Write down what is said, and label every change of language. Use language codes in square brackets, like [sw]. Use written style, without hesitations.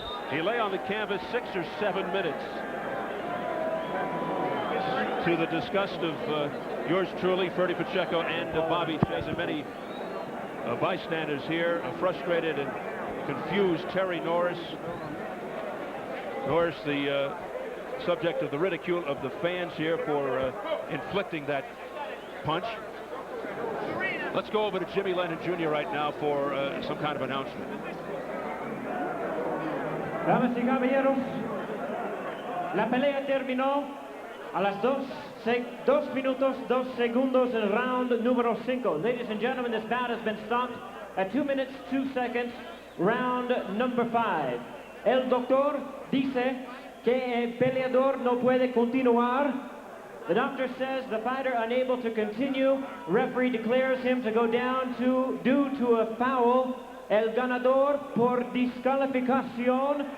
[en] He lay on the canvas 6 or 7 minutes, to the disgust of yours truly, Ferdy Pacheco, and Bobby Ches, and many bystanders here, a frustrated and confused Terry Norris. Norris, the subject of the ridicule of the fans here for inflicting that punch. Let's go over to Jimmy Lennon Jr. right now for some kind of announcement. [es] Damas y caballeros, la pelea terminó a las 2 minutos 2 segundos en round número 5. [en] Ladies and gentlemen, this bout has been stopped at 2 minutes 2 seconds, round number 5. [es] El doctor dice que el peleador no puede continuar. [en] The doctor says the fighter unable to continue. Referee declares him to go down due to a foul. [es] El ganador por descalificación.